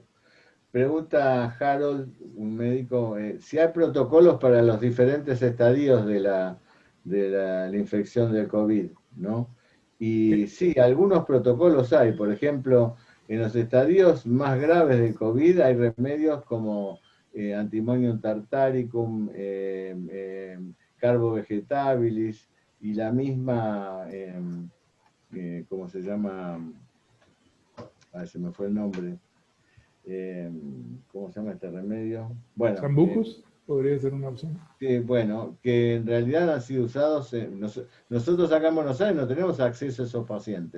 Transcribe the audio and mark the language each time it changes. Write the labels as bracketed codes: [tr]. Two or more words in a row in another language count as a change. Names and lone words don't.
[es] Pregunta Harold, un médico, si hay protocolos para los diferentes estadios de la infección del COVID, ¿no? Y sí, algunos protocolos hay. Por ejemplo, en los estadios más graves del COVID hay remedios como antimonium tartaricum, carbo vegetabilis y la misma, ¿cómo se llama? Se me fue el nombre. ¿Cómo se llama este remedio? Bueno, ¿Sambucus podría ser una opción? Bueno, que en realidad han sido usados, nosotros acá en Buenos Aires no tenemos acceso a esos pacientes.